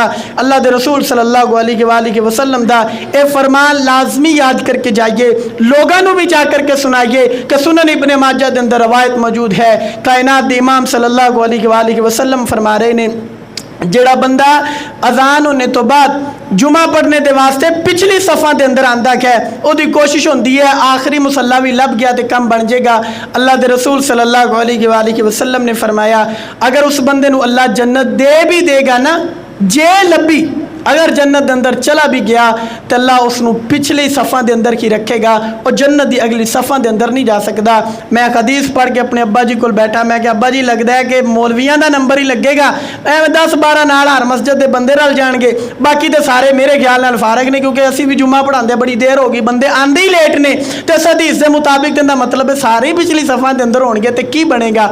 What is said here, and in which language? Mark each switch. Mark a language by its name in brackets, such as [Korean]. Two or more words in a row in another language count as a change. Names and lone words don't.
[Urdu] اللہ کے رسول [Arabic] صلى الله عليه وسلم [Punjabi] دا اے فرمان [Urdu] لازمی یاد کرکے جائیے، لوگوں بھی جا کرکے سنائیے کہ سنن ابن ماجہ کے اندر روایت موجود ہے، کائنات کے امام [Arabic] صلى الله عليه وسلم [Punjabi] فرما رہے نے جیڑا بندہ اذان ہونے تو بعد جمعہ پڑھنے کے واسطے پچھلی صفا کے اندر آندا ہے, [Urdu] اسکی کوشش ہوتی ہے آخری مصلیٰ بھی [Punjabi] لبھ گیا تو کم بن جائیگا. [Urdu] اللہ کے رسول [Arabic] صلى الله عليه وسلم [Punjabi] نے فرمایا اگر اس بندے نو اللہ جنت دے بھی دیگا نا، جے لبھی اگر جنت دے اندر چلا بھی گیا تو اللہ اس نو پچھلی صفاں دے اندر کی رکھے گا اور جنت دی اگلی صفاں دے اندر نہیں جا سکتا۔ میں ایک حدیث پڑھ کے اپنے ابا جی کو بیٹھا، میں کہ ابا جی لگتا ہے کہ مولویاں دا نمبر ہی لگے گا، 10-12 نال ہر مسجد دے بندے رل جان گے، باقی تے سارے میرے خیال نال فارغ نے، کیونکہ اسی بھی جمعہ پڑھاندے بڑی دیر ہوگی، بندے آندے ہی لیٹ نے، تے اس حدیث دے مطابق تے مطلب ہے سارے ہی پچھلی صفحہ دے اندر ہون گے، تے کی بنے گا؟